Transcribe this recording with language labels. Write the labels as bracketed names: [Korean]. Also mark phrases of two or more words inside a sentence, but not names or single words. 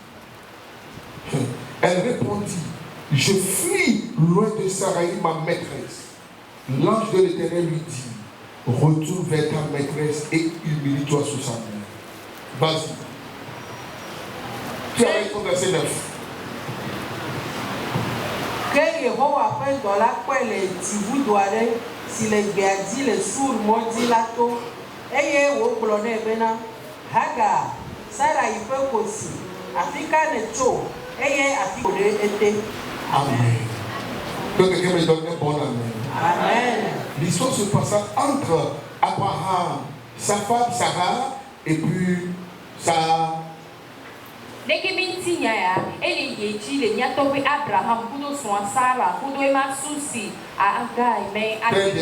[French] Elle répondit, je fuis loin de Saraï, ma maîtresse. L'ange de l'Éternel lui dit, retourne vers ta maîtresse et humilie-toi sous sa main. Vas-y. Tu arrêtes au verset 9. [Ewe] Que Yehowa ƒe dɔla le dzivudo aɖe si le gbea dzi le Sur mɔdzi la to eye wògblɔ nɛ bena Hagar, Sarai ƒe kosi, afi ka nètso eye afi wòɖe ete. [French] Amen. Que quelqu'un me donne un bon amen. Amen. L'histoire se passa entre Abraham, sa femme Sarah et puis sa très bien.